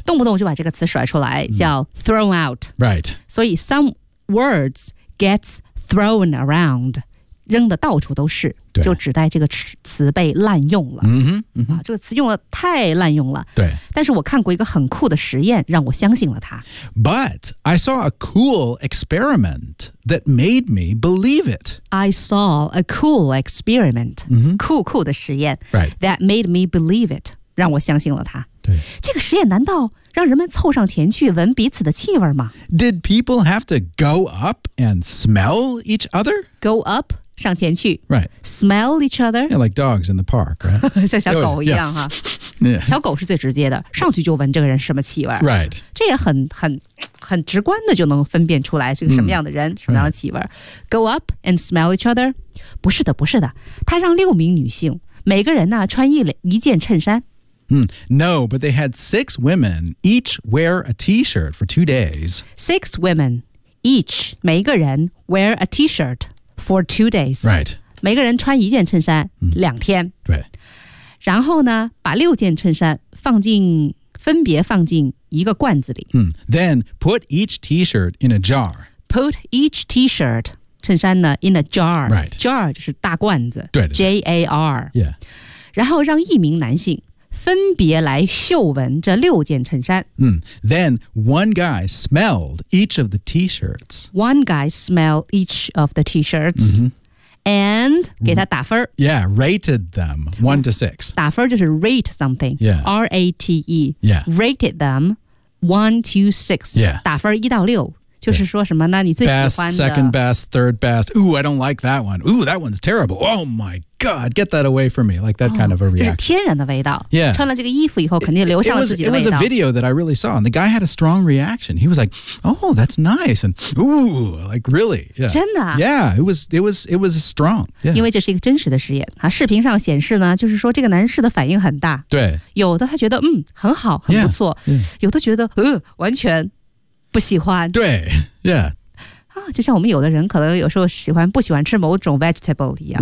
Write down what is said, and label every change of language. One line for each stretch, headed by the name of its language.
Chinese: 动不动就把这个词甩出来，叫
English: thrown out. Right. 所以 some words gets thrown around,
Chinese: 扔的到处都是，对就指代这个词被滥用了。 Mm-hmm, mm-hmm. 啊，这个词用的太滥用了。对。但是我看过一个很酷的实验，让我相信了它。
English: But I saw a cool experiment that made me believe it. I saw a cool experiment,、 mm-hmm.
Chinese: 酷酷的实验、
English: right. that made me believe it,
Chinese: 让我相信了它。对。这个实验难道让人们凑上前去闻彼此的气味吗
English: ？Did people have to go up and smell each other? Go up?
Chinese: 上前去
English: right. Smell each other Yeah, like dogs in the park、right?
Chinese: 像小狗一样、
English: yeah.
Chinese: 哈小狗是最直接的上去就闻这个人什么气味
English: Right
Chinese: 这也很直观的就能分辨出来是个什么样的人、mm. 什么样的气味、right.
English: Go up and smell each other
Chinese: 不是的不是的他让六名女性每个人呢穿一件衬衫、 mm.
English: No, but they had six women each wear a t-shirt for 2 days Six women each
Chinese: 每一个人
English: wear a t-shirt For 2 days. Right.
Chinese: 每个人穿一件衬衫、mm. 两天。对。然后呢把六件衬衫分别放进一个罐子里。
English: Mm. Then put each t-shirt in a jar. Put each t-shirt, 衬衫呢 in a jar. Right.
Chinese: Jar 就是大罐子。对, 对, 对。
English: J-A-R. Yeah.
Chinese: 然后让一名男性分别来嗅闻这六件衬衫。 Mm.
English: Then one guy smelled each of the t-shirts. One guy smelled each of the t-shirts.、 Mm-hmm.
Chinese: And 给他打分。
English: Yeah, rated them 1 to 6.
Chinese: 打分就是
English: rate something. Yeah. R-A-T-E. Yeah. Rated them 1 to 6. Yeah.
Chinese: 打分1到6。就是说什么呢你最喜欢的
English: Best, second best, third best Ooh, I don't like that one Ooh, that one's terrible Oh my god, get that away from me Like that、oh, kind of a reaction
Chinese: 就是天然的味道
English: Yeah
Chinese: 穿了这个衣服以后肯定留下了自己的味道
English: it was a video that I really saw And the guy had a strong reaction He was like, oh, that's nice And ooh, like really、yeah.
Chinese: 真的
English: Yeah, it was strong、yeah.
Chinese: 因为这是一个真实的实验、啊、视频上显示呢就是说这个男士的反应很大对有的他觉得嗯很好很不错
English: yeah, yeah.
Chinese: 有的觉得完全不喜欢对 yeah、啊、就像我们有的人可能有时候喜欢不喜欢吃某种 vegetable 一样